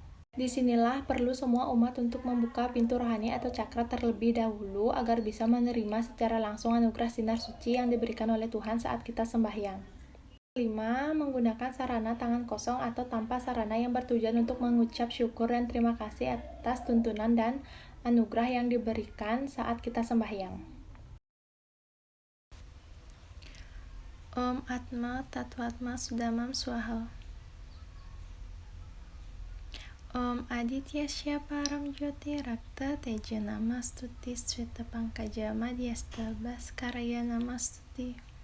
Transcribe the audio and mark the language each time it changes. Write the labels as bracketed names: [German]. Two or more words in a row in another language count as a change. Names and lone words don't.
[Indonesian] Disinilah perlu semua umat untuk membuka pintu rohani atau cakra terlebih dahulu agar bisa menerima secara langsung anugerah sinar suci yang diberikan oleh Tuhan saat kita sembahyang. 5. Menggunakan sarana tangan kosong atau tanpa sarana yang bertujuan untuk mengucap syukur dan terima kasih atas tuntunan dan anugerah yang diberikan saat kita sembahyang. [Sanskrit] ॐ आत्म तत्त्वात्म शुद्धमाम् स्वाहा. ॐ आदित्य परम् ज्योति रक्त तेज नमस्तुते श्वेत पङ्कज मध्यस्थ भास्कराय नमस्तुते.